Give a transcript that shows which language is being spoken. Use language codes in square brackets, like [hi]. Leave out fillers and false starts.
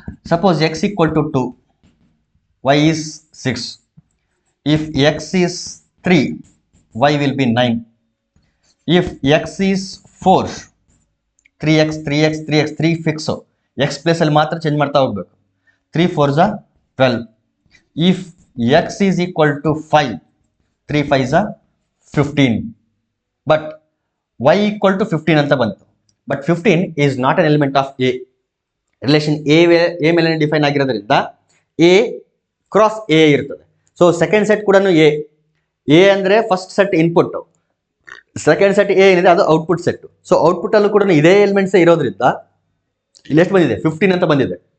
[en] Suppose x equal to 2, y is 6. If x is 3, y will be 9. If x is 4, 3x 3x 3x 3 fix. [kn] x place ಅಲ್ಲಿ ಮಾತ್ರ change ಮಾಡ್ತಾ ಹೋಗ್ಬೇಕು. [en] 3 4s are 12. If x is equal to 5, 3 5s are 15. But y equal to 15 [kn] ಅಂತ ಬಂತು. [en] But 15 is not an element of A. [kn] Relation A ಮೇಲೆ define ಆಗಿರೋದ್ರಿಂದ A cross A ಇರ್ತದೆ. So second set ಕೂಡ ಎ ಅಂದರೆ first set input, second set A ಏನಿದೆ ಅದು output set. So output ಅಲ್ಲೂ ಕೂಡ ಇದೇ ಎಲಿಮೆಂಟ್ಸ್ ಇರೋದ್ರಿಂದ ಇಲ್ಲಿ ಎಷ್ಟು ಬಂದಿದೆ 15 ಅಂತ ಬಂದಿದೆ.